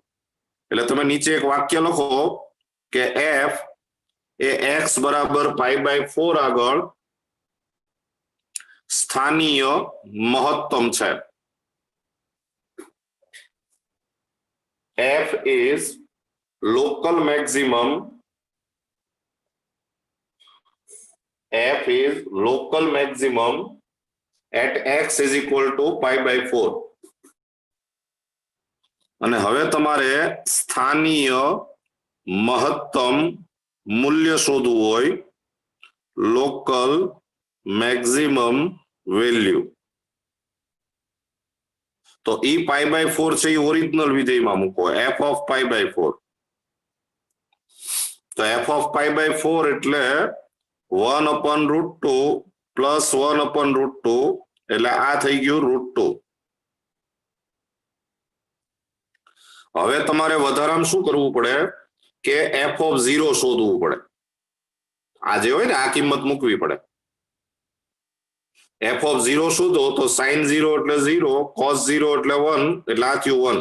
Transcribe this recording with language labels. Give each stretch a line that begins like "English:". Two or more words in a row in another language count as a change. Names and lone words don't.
Gujarati: એટલે તમે નીચે એક વાક્ય લખો કે f એ x બરાબર
English: pi by 4
Gujarati: આગળ સ્થાનીય મહત્તમ છે.
English: f is local maximum. F is local maximum at x is equal to pi by 4.
Gujarati: અને હવે તમારે સ્થાનીય મહત્તમ મૂલ્ય શોધવું હોય
English: local maximum value.
Gujarati: તો ઈ
English: pi by 4
Gujarati: છે એ ઓરિજિનલ વિધેયમાં મૂકો
English: f of pi by 4.
Gujarati: તો
English: f of pi by 4
Gujarati: એટલે 1/√2 plus 1/√2 એટલે આ થઈ ગયું √2. હવે તમારે વધારામાં શું કરવું પડે કે
English: f of 0
Gujarati: શોધવું પડે. આ જે હોય ને આ કિંમત મૂકવી પડે.
English: f of 0
Gujarati: શોધો તો sin 0 એટલે 0 cos 0 એટલે 1 એટલે આ થયું 1.